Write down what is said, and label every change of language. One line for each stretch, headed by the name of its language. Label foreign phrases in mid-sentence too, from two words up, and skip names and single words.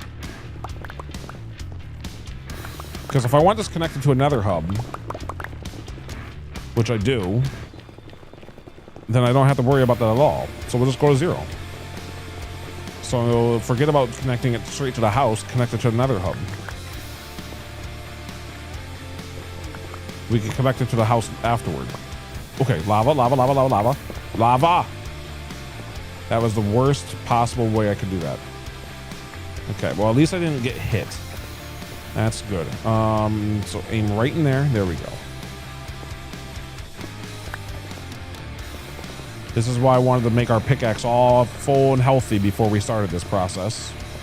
English: Because if I want this connected to a Nether hub, which I do, then I don't have to worry about that at all. So we'll just go to 0. So forget about connecting it straight to the house, connect it to another hub. We can connect it to the house afterward. Okay, lava, lava, lava, lava, lava. Lava! That was the worst possible way I could do that. Okay, well at least I didn't get hit. That's good. So aim right in there. There we go. This is why I wanted to make our pickaxe all full and healthy before we started this process.